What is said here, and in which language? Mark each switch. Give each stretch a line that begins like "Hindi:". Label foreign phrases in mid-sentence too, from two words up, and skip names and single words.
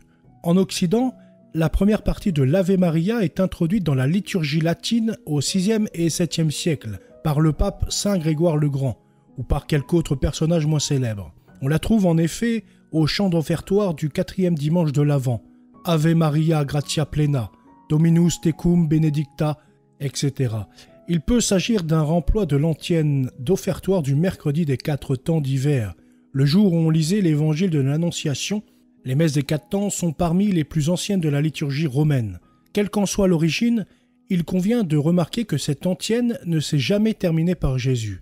French: En Occident, la première partie de l'Ave Maria est introduite dans la liturgie latine au 6e et 7e siècle par le pape Saint Grégoire le Grand ou par quelque autre personnage moins célèbre. On la trouve en effet au chant d'offertoire du 4e dimanche de l'Avent.
Latin: Ave Maria gratia plena, Dominus tecum benedicta,
French: etc. Il peut s'agir d'un remploi de l'antienne d'offertoire du mercredi des 4 temps d'hiver, le jour où on lisait l'évangile de l'Annonciation. Les messes des 4 temps sont parmi les plus anciennes de la liturgie romaine. Quelle qu'en soit l'origine, il convient de remarquer que cette antienne ne s'est jamais terminée par Jésus.